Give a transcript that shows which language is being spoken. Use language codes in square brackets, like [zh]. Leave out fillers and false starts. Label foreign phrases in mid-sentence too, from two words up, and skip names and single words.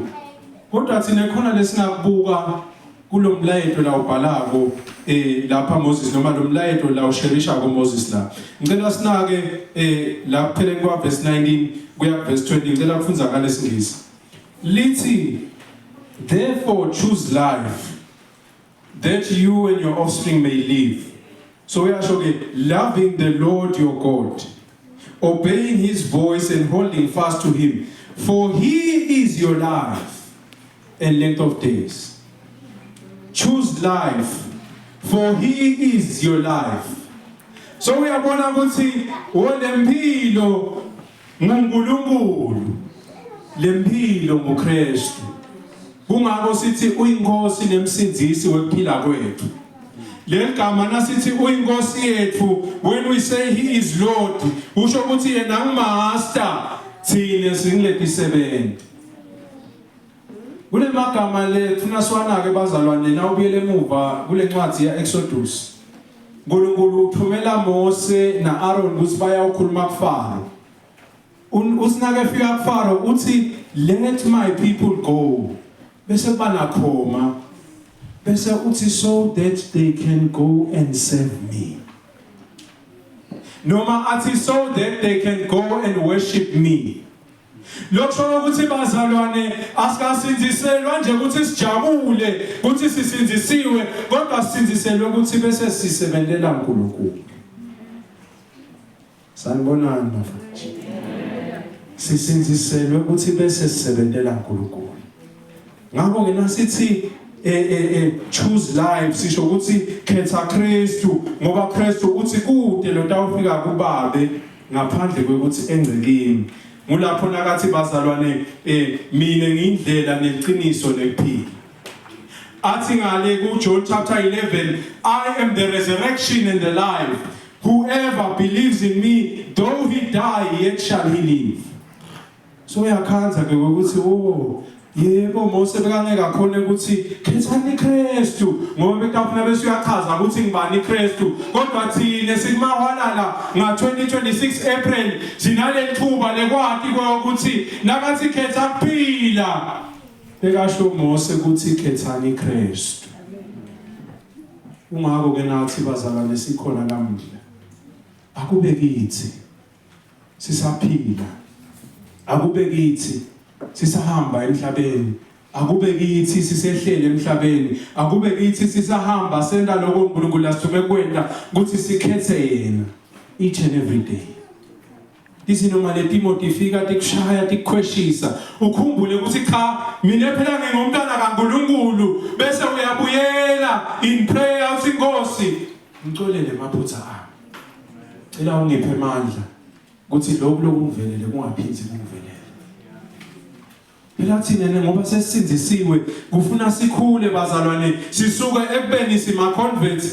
[ss] Kodwa thina khona lesingakubuka kulomlayeto la ubhalako lapha Moses noma lomlayeto la usherisha ko Moses la. Ngicela sinake la kupheleni kwa verse 19 kuya verse 20 ngicela kufunza ngale singisi. [en] Lithi therefore choose life that you and your offspring may live. So we are showing loving the Lord your God, obeying his voice and holding fast to him, for he is your life and length of days. Choose life, for he is your life. So we are born [ss] ukuthi olempilo nguNkulunkulu, lempilo nguKristu. Kungako sithi uyinkosi nemsindisi wekuphila kwethu. Legama nasithi uyinkosi yethu, [en] when we say he is Lord, [ss] usho ukuthi yena ngumaster, thina singiletisebenti. Kule magama lethu naswana ke bazalwane na ubuyele emuva kule ncwadi ya Exodus. uNkulunkulu uthumela Mose na Aaron ukuthi baya ukukhuluma kuFaro. Usinake efika kuFaro uthi let my people go. Bese banakhoma. Bese uthi [en] so that they can go and serve me. [ss] Noma athi [en] so that they can go and worship me. [ss] Lokho ukuthi bazalwane asikasinziselwa nje ukuthi sijabule ukuthi sisinzisiwe kodwa sisinziselwe ukuthi bese sisebenzela uNkulunkulu. Sanibonana mfowethu. Sisinziselwe ukuthi bese sisebenzela uNkulunkulu. Ngakho ke nasithi choose life sisho ukuthi khetha Kristu ngoba Kristu uthi kude lo tawufika kuBabe ngaphandle kwekuthi engcekini. Mulapho nakathi bazalwane mina ngindlela neqiniso nekuphila. Athi ngale ku [en] John chapter 11, I am the resurrection and the life. Whoever believes in me, though he die, yet shall he live. [ss] so uyakhanza ke ukuthi yebo Mose bekangeka khona ukuthi khethani iKristu ngoba bekafuna bese uyachaza ukuthi ngibani iKristu kodwa thina sikumahwalala nga-2026 April sinale thuba lekwati ukuthi nakathi khetha kuphila bekasho Mose ukuthi khethani iKristu. Ungako ke nathi bazalwane sikhona namuhla akube kithi sisaphila, akube kithi sisahamba emhlabeni, akube kithi sisehlele emhlabeni, akube kithi sisahamba senda lokho uNkulunkulu asithume kwenda ukuthi sikhethe yena [en] each and every day. [ss] Izinoma leTimothy ifika tikushaya tikukhweshisa ukhumbule ukuthi cha mina phela ngingumntana kaNkulunkulu bese uyabuyela [en] in prayer [ss] uthi Nkosi ngixolele maphutha ami. Cela ungiphe amandla ukuthi lokho lokungivelele kungaphindi kungivelele. Phela thina ngoba sesisinzisiwe kufuna sikhule bazalwane sisuke ekubeni sima converts